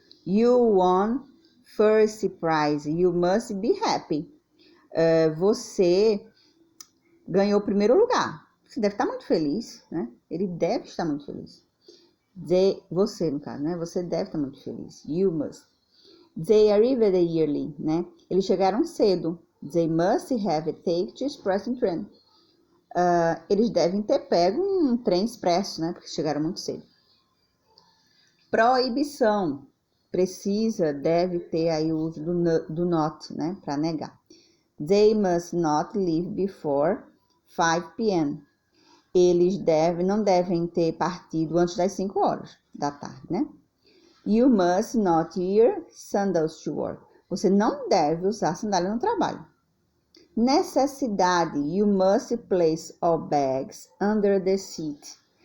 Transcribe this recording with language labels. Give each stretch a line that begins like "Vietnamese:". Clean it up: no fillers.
English: You won first prize. You must be happy.
Portuguese: Você ganhou o primeiro lugar. Você deve estar muito feliz, né? Ele deve estar muito feliz. Você, no caso, né? Você deve estar muito feliz.
English: You must. They arrived early,
Portuguese: né? Eles chegaram cedo.
English: They must have taken the express train.
Portuguese: Eles devem ter pego um trem expresso, né? Porque chegaram muito cedo. Proibição. Deve ter aí o uso do not, né? Para negar.
English: They must not leave before 5 p.m.
Portuguese: Eles não devem ter partido antes das 5 horas da tarde, né?
English: You must not wear sandals to work.
Portuguese: Você não deve usar sandália no trabalho. Necessidade.
English: You must place all bags under the seat.